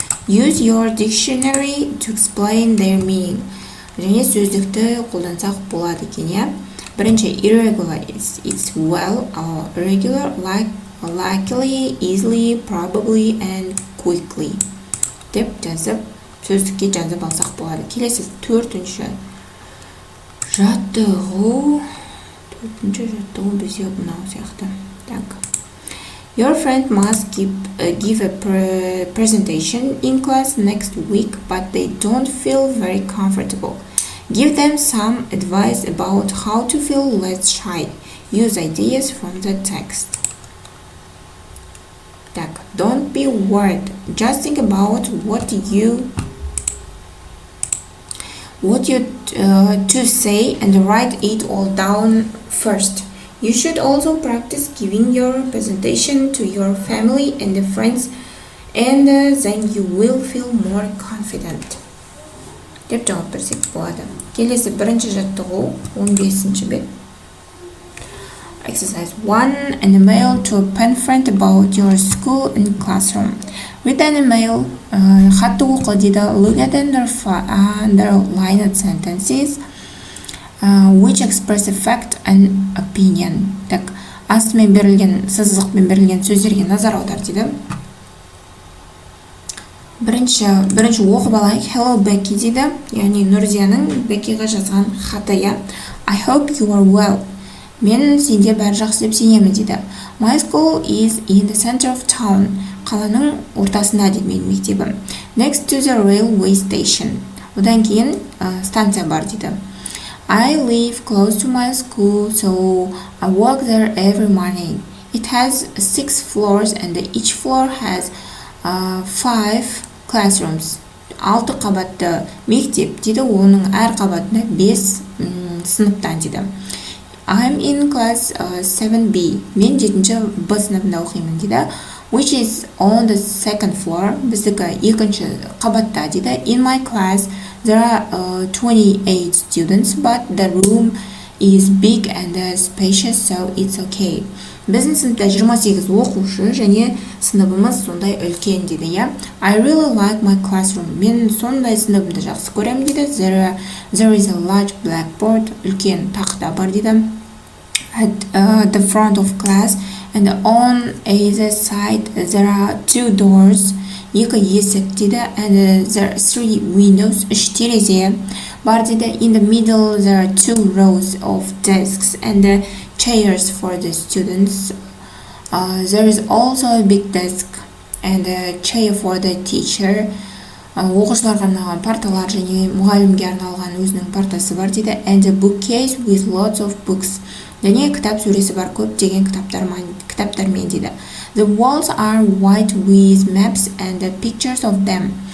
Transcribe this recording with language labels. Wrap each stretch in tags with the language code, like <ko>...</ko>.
<en>Use your dictionary to explain their meaning.</en> <kk>Және сөздікті қолдансақ болады екен.</kk> <en>Бірінші, irregular it's well, regular like luckily, easily, probably and quickly</en> <kk>деп жазып, сөздікке жазып алсақ болады. Келесі төртінші жаттығу. Бізде мынау сияқты. Так.</kk> <en>Your friend must give a presentation in class next week, but they don't feel very comfortable. Give them some advice about how to feel less shy. Use ideas from the text. Так, don't be worried. Just think about what you to say and write it all down first. You should also practice giving your presentation to your family and friends, and then you will feel more confident.</en> <kk>Деп жауап берсек болады. Келесі бірінші жаттығу 15-ші бет.</kk> <en>Exercise 1. An email to a pen friend about your school and classroom. Read an email.</en> <kk>Хатты оқы дейді.</kk> <en>Look at underlined sentences which express a fact and opinion.</en> <kk>Так, астымен берілген, сызықпен берілген сөздерге назар аудар дейді. Бірінші оқып алайық.</kk> <en>Hello Becky дейді.</en> <kk>Яғни Нұрзияның Беккиға жазған хаты, я.</kk> <en>I hope you are well.</en> <kk>Мен сенде бәрі жақсы деп сенемін дейді.</kk> <en>My school is in the center of town.</en> <kk>Қаланың ортасында дейді менің мектебім.</kk> <en>Next to the railway station.</en> <kk>Одан кейін станция бар дейді.</kk> <en>I live close to my school, so I walk there every morning. It has 6 floors and each floor has 5 classrooms.</en> <kk>6 қабатты мектеп дейді, оның әр қабатында 5 сыныптан дейді.</kk> <en>I'm in class 7B.</en> <kk>Мен 7-ші Б сыныбында оқимын дейді.</kk> <en>Which is on the second floor.</en> <kk>Біздікі 2-ші қабатта дейді.</kk> <en>In my class there are 28 students, but the room is big and spacious, so it's okay.</en> <kk>Біздің сыныпта 28 оқушы және сыныбымыз сондай үлкен дейді, я.</kk> <en>I really like my classroom.</en> <kk>Мен сондай сыныбымды жақсы көремін дейді.</kk> <en>There is a large blackboard.</en> <kk>Үлкен тақта бар дейді.</kk> <en>At the front of class and on either side there are 2 doors. 2</en> <kk>есік дейді.</kk> <en>And there are 3 windows.</en> <kk>3 терезе бар дейді.</kk> <en>In the middle there are 2 rows of desks and chairs for the students. There is also a big desk and a chair for the teacher.</en> <kk>Оқушыларға арналған парталар және мұғалімге арналған өзінің партасы бар дейді.</kk> <en>And a bookcase with lots of books.</en> <kk>Және кітап сөресі бар, көптеген кітаптармен дейді.</kk> <en>The walls are white with maps and pictures of them.</en>